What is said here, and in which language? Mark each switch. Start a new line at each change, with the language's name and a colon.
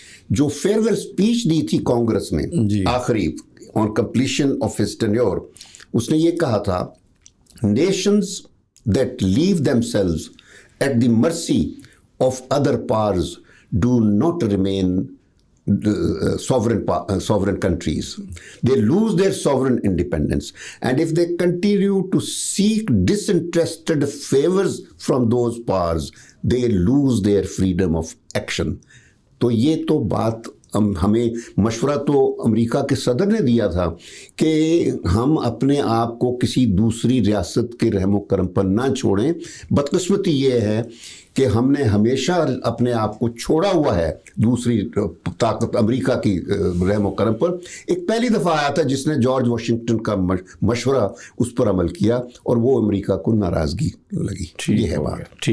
Urdu: جو farewell speech دی تھی کانگریس میں آخری
English: on completion of his tenure,
Urdu: اس نے یہ کہا تھا،
English: Nations that leave themselves at the mercy of other powers do not remain sovereign countries. They lose their sovereign independence, and if they continue to seek disinterested favors from those powers, they lose their freedom of action.
Urdu: تو یہ تو بات ہمیں مشورہ تو امریکہ کے صدر نے دیا تھا کہ ہم اپنے آپ کو کسی دوسری ریاست کے رحم و کرم پر نہ چھوڑیں۔ بدقسمتی یہ ہے کہ ہم نے ہمیشہ اپنے آپ کو چھوڑا ہوا ہے دوسری طاقت امریکہ کی رحم و کرم پر۔ ایک پہلی دفعہ آیا تھا جس نے جارج واشنگٹن کا مشورہ اس پر عمل کیا، اور وہ امریکہ کو ناراضگی لگی۔ یہ ہے بات،